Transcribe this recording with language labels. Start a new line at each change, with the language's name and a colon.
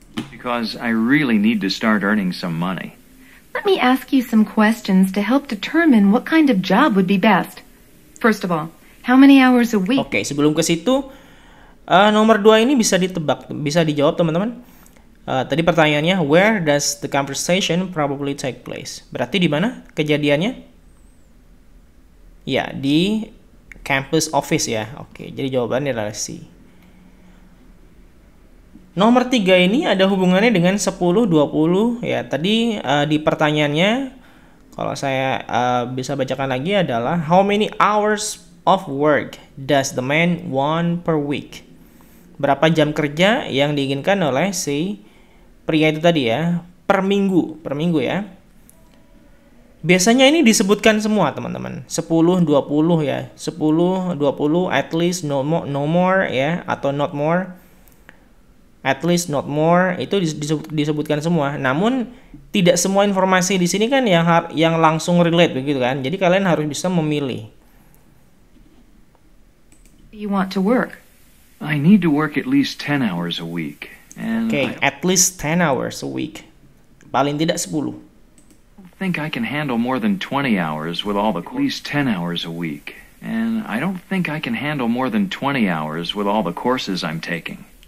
English: Because I really need to start earning some money. Let me ask you some questions to help determine what kind of job would be best. First of all, how many hours a week?
Indonesian: Oke, sebelum ke situ, nomor 2 ini bisa ditebak, bisa dijawab teman-teman. Tadi pertanyaannya,
English: where does the conversation probably take place?
Indonesian: Berarti di mana kejadiannya? Ya, di campus office ya. Oke, jadi jawabannya adalah C. Nomor 3 ini ada hubungannya dengan 10-20 ya. Tadi di pertanyaannya, kalau saya bisa bacakan lagi adalah
English: how many hours of work does the man want per week?
Indonesian: Berapa jam kerja yang diinginkan oleh si pria itu tadi ya, per minggu ya. Biasanya ini disebutkan semua teman-teman, 10-20 ya, 10-20 at least, no more ya, atau not more,
English: at least not more,
Indonesian: itu disebutkan semua. Namun tidak semua informasi di sini kan yang langsung relate begitu kan, jadi kalian harus bisa memilih.
English: You want to work? I need to work at least 10 hours a week. Oke, at least 10 hours a week.
Indonesian: Paling tidak 10.
English: I think I can handle more than 20 hours with all the at least 10 hours a week. And I don't think I can handle more than 20 hours with all the courses I'm taking.